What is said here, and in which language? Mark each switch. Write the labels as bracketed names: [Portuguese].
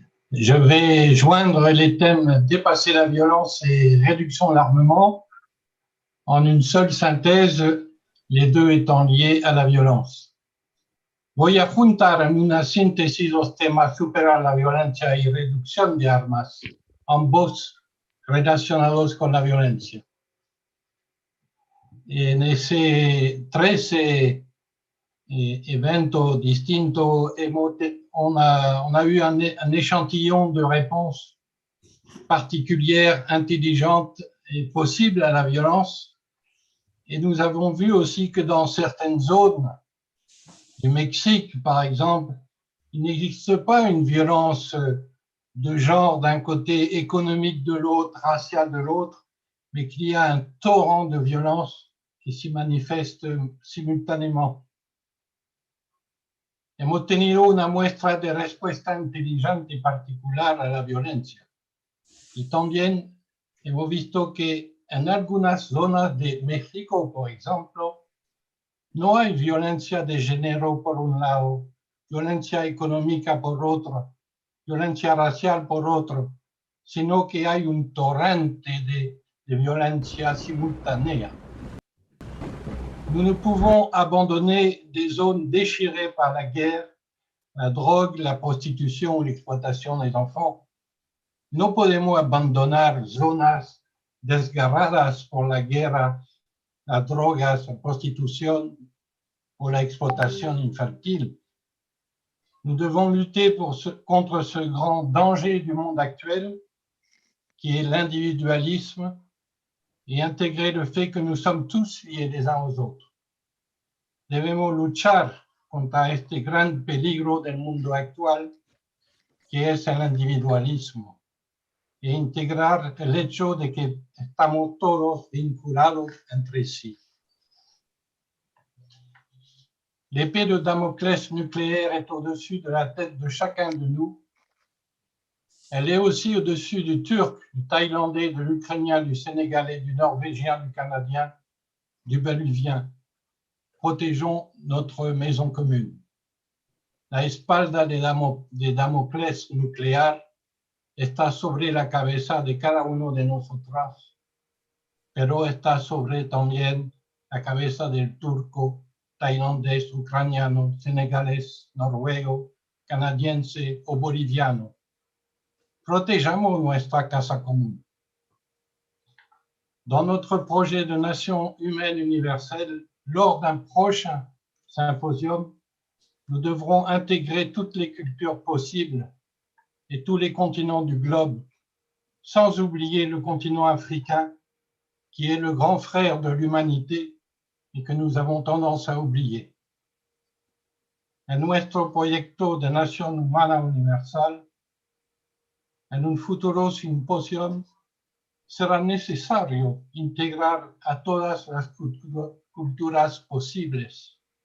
[French] Je vais joindre les thèmes dépasser la violence et réduction de l'armement en une seule synthèse, les 2 étant liés à la violence. [Spanish] Voy a juntar en una síntesis los temas superar la violencia y reducción de armas, ambos relacionados con la violencia. En ese 13 eventos distintos, [French] on a eu un échantillon de réponses particulières, intelligentes et possibles à la violence. Et nous avons vu aussi que dans certaines zones du Mexique, par exemple, il n'existe pas une violence de genre d'un côté, économique de l'autre, racial de l'autre, mais qu'il y a un torrent de violence qui s'y manifeste simultanément. [Spanish] Hemos tenido una muestra de respuesta inteligente y particular a la violencia. Y también hemos visto que en algunas zonas de México, por ejemplo, no hay violencia de género por un lado, violencia económica por otro, violencia racial por otro, sino que hay un torrente de violencia simultánea. [French] Nous ne pouvons abandonner des zones déchirées par la guerre, la drogue, la prostitution ou l'exploitation des enfants. [Spanish] No podemos abandonar zonas desgarradas por la guerra, las drogas, la prostitución o la exploitation infantil. [French] Nous devons lutter contre ce grand danger du monde actuel, qui est l'individualisme, et intégrer le fait que nous sommes tous liés les uns aux autres. [Spanish] Debemos luchar contra este gran peligro del mundo actual, que es el individualismo, e integrar el hecho de que estamos todos vinculados entre sí. [French] L'épée de Damoclès nucléaire est au-dessus de la tête de chacun de nous. Elle est aussi au-dessus du Turc, du Thaïlandais, de l'Ukrainien, du Sénégalais, du Norvégien, du Canadien, du Bolivien. Protégeons notre maison commune. [Spanish] La espalda de Damocles nuclear está sobre la cabeza de cada uno de nosotros, pero está sobre también la cabeza del turco, tailandés, ucraniano, senegalés, noruego, canadiense o boliviano. Protejamos nuestra casa común. [French] Dans notre projet de nation humaine universelle, lors d'un prochain symposium, nous devrons intégrer toutes les cultures possibles et tous les continents du globe, sans oublier le continent africain, qui est le grand frère de l'humanité y que nous avons tendance a oublier. [Spanish] En nuestro proyecto de Nación Humana Universal, en un futuro simposium, será necesario integrar a todas las culturas posibles